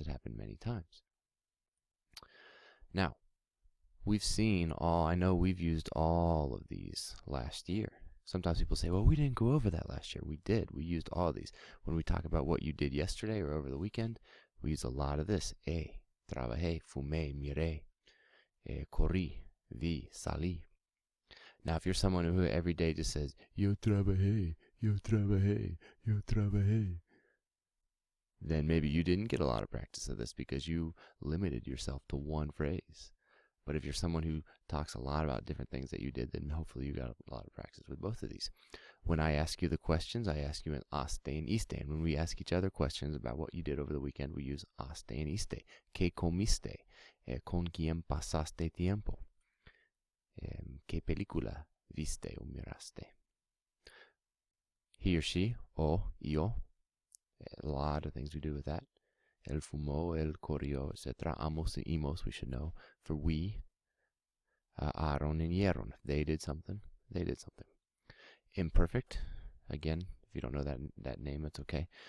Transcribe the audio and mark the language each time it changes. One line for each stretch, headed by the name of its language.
English: It happened many times. Now, we've seen I know we've used all of these last year. Sometimes people say, well, we didn't go over that last year. We did. We used all of these. When we talk about what you did yesterday or over the weekend, we use a lot of this.
Spanish: Trabajé, fumé, miré, corrí, vi, salí.
English: Now, if you're someone who every day just says,
Spanish: yo trabajé, yo trabajé, yo trabajé,
English: then maybe you didn't get a lot of practice of this because you limited yourself to one phrase. But if you're someone who talks a lot about different things that you did, then hopefully you got a lot of practice with both of these. When I ask you the questions, I ask you in aste and iste. And when we ask each other questions about what you did over the weekend, we use aste and iste.
Spanish: ¿Qué comiste? ¿Con quién pasaste tiempo? ¿Qué película viste o miraste?
English: He or she, o, yo. A lot of things we do with that.
Spanish: El fumó, el corrió,
English: etc. Amos and imos, we should know. For we, Aaron and Yeron, they did something. They did something. Imperfect, again, if you don't know that name, it's okay.